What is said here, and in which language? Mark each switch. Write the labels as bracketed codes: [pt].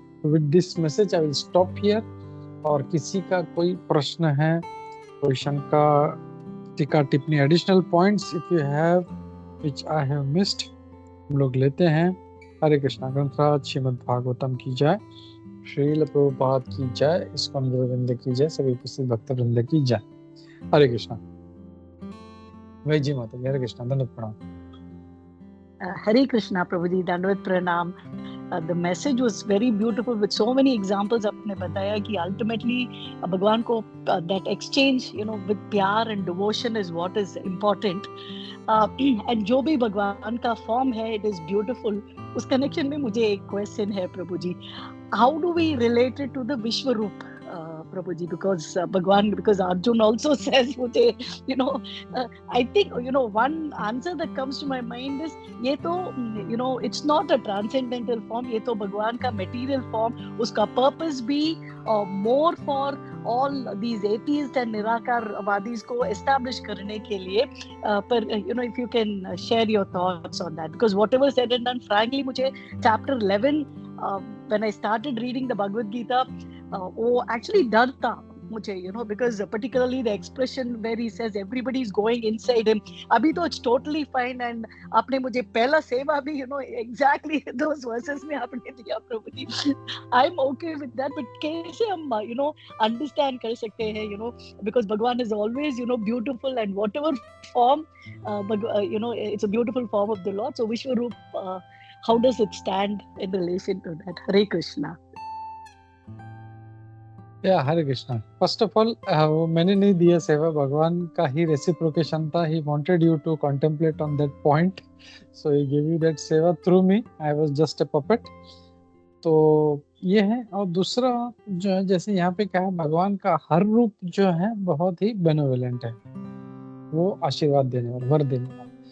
[hi] तो [en] With this message I will stop here. [hi] और किसी का कोई प्रश्न है, कोई शंका, टीका टिप्पणी, [en] additional points if you have which I have missed, [hi] हम लोग लेते हैं। हरे कृष्णा। ग्रंथराज श्रीमद् भागवतम की जय, श्रील प्रभुपाद की जय, इस्कॉन गोविंद की जय, सभी उपस्थित भक्त वृंद की जय। हरे कृष्णा। वही जी माता जी, हरे कृष्णा, दंडवत प्रणाम। Hare Krishna, Prabhuji, Dandavad Pranam. [en] The message was very beautiful with so many examples. [hi] आपने बताया कि [en] ultimately भगवान को that exchange, with pyaar and devotion is what is important. And [hi] जो भी भगवान का [en] form है, it is beautiful. [hi] उस connection में मुझे एक question है प्रभुजी. [en] How do we relate it to the Vishwaroop? Prabhuji, because Bhagwan, because Arjun also says, I think, one answer that comes to my mind is, ये तो, it's not a transcendental form, [hi] ये तो भगवान का [en] material form, उसका purpose भी more for all these atheists and निराकारवादीज को establish करने के लिए, पर if you can share your thoughts on that, because whatever said and done, frankly [hi] मुझे [en] chapter 11 when I started reading the Bhagavad Gita, वो actually [hi] डर था मुझे, [en] because particularly the expression where he says everybody is going inside him. [hi] अभी तो [en] it's totally fine, [hi] and आपने मुझे पहला सेवा भी exactly those verses में आपने दिया प्रभु जी. [en] I'm okay with that, but [hi] कैसे हम [en] understand [hi] कर सकते हैं, [en] because भगवान is always beautiful, and whatever form it's a beautiful form of the Lord. So Vishwaroop, how does it stand in relation to that? [hi] Hare Krishna. या हरे Krishna. First of all वो मैंने नहीं दिया सेवा, भगवान का ही रेसिप्रोकेशन था। [en] He wanted you to contemplate on that point, so he give you that seva through me, I was just a puppet. [hi] तो ये है। और दूसरा जो है, जैसे यहाँ पे क्या है, भगवान का हर रूप जो है बहुत ही बेनोवेलेंट है, वो आशीर्वाद देने वाला, वर देने वाला।